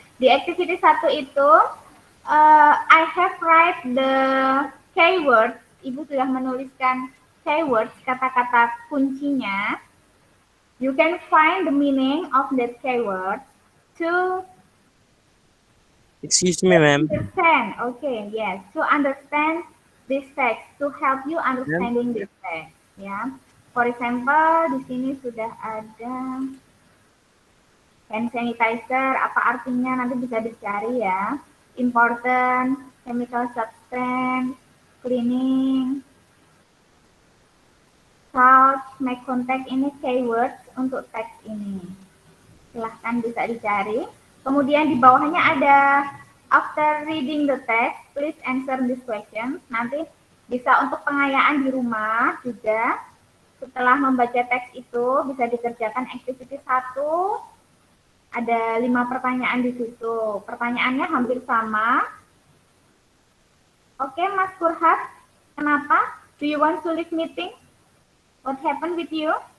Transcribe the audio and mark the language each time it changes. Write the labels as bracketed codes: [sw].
[id] Di [en] activity 1 itu I have write the keywords. [id] Ibu sudah menuliskan keywords, kata-kata kuncinya. [en] You can find the meaning of that keyword to Excuse me, ma'am. understand. Okay, yes, to understand this text, to help you understanding this text. [id] Ya, [en] for example, [id] di sini sudah ada hand sanitizer. Apa artinya? Nanti bisa dicari ya. Important, chemical substance, cleaning, salt, make contact, ini keywords untuk teks ini. Silahkan bisa dicari. Kemudian di bawahnya ada [en] after reading the text, please answer this question. [id] Nanti bisa untuk pengayaan di rumah juga. Setelah membaca teks itu bisa dikerjakan activity 1. Ada 5 pertanyaan di situ. Pertanyaannya hampir sama. Oke, Mas Kurhat, kenapa? [en] Do you want to leave meeting? What happened with you?